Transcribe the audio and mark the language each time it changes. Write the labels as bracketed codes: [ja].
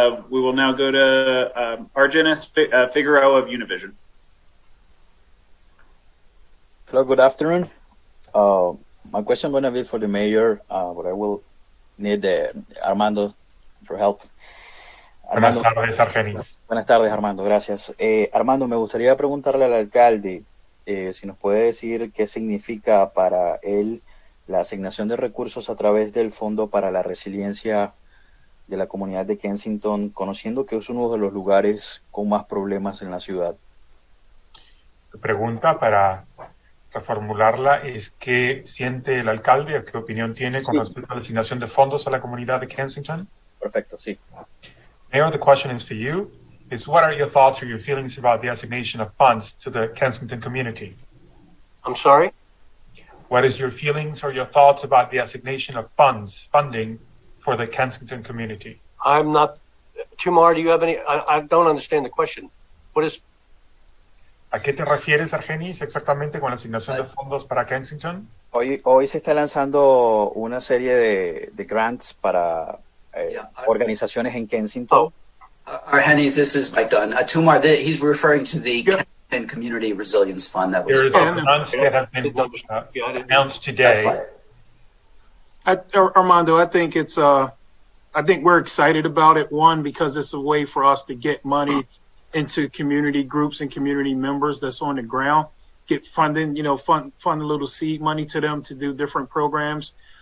[en] We will now go to Argenis Figueroa of Univision. Hello, good afternoon. My question is going to be for the mayor, but I will need Armando for help. [es] Buenas tardes, Argenis. Buenas tardes, Armando, gracias. Armando, me gustaría preguntarle al alcalde si nos puede decir qué significa para él la asignación de recursos a través del Fondo para la Resiliencia de la comunidad de Kensington, conociendo que es uno de los lugares con más problemas en la ciudad? Tu pregunta, para reformularla, es qué siente el alcalde o qué opinión tiene con respecto a la asignación de fondos a la comunidad de Kensington. Perfecto, sí. [en] Mayor, the question is for you. What are your thoughts or your feelings about the assignation of funds to the Kensington community? I'm sorry? What is your feelings or your thoughts about the assignation of funding for the Kensington community? I'm not. Tumar, do you have any? I don't understand the question. What is? [es] ¿A qué te refieres, Argenis, exactamente con la asignación de fondos para Kensington? Hoy se está lanzando una serie de grants para organizaciones en Kensington. [en] Argenis, this is Mike Dunn. Tumar, he's referring to the Kensington Community Resilience Fund that was. There is grants that have been announced today. Armando, I think it's I think we're excited about it. One, because it's a way for us to get money into community groups and community members that's on the ground, get funding, fund a little seed money to them to do different programs.